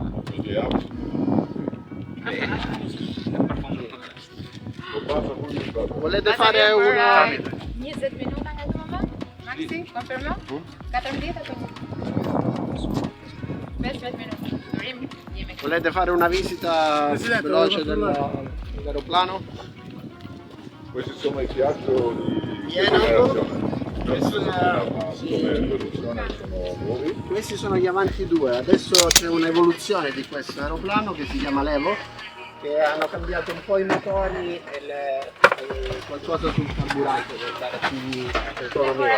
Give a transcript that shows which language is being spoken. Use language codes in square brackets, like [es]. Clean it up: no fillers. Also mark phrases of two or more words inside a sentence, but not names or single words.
[it] Lo passa con il capo. fare una... [sq] 20 minuta nga këtë moment? Maxi, konfirmo? 14 apo 15 minuta. Durim, jemi. [it] Volete fare una visita veloce dell'aeroplano? Questi sono i fiato di Pieno? generazione. Come produzione sono nuovi. Questi sono gli Avanti 2, adesso c'è un'evoluzione di questo aeroplano che si chiama Levo, che hanno cambiato un po' i motori e qualcosa sul carburante per dare più autonomia.